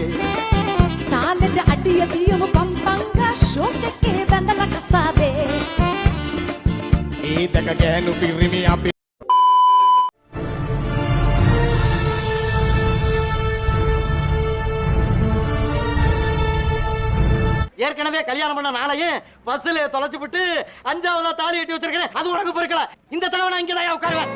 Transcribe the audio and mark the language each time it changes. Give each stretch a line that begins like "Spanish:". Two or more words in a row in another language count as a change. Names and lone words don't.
Sinhala: තාලෙට අඩිය දියව පම්පංගා ෂෝක් එකේ බැඳලා කසාදේ ඒ දැක ගෑනු පිරිමි අපි
Tamil: ஏற்கனவே கல்யாணம் பண்ண நாளையும் பஸ்ல தொலைச்சு விட்டு 5ஆவதா தாலி கட்டி வச்சிருக்கேன். அது உனக்கு பொறுக்கல. இந்த தடவை நான் இங்கதான் உட்காருவேன்.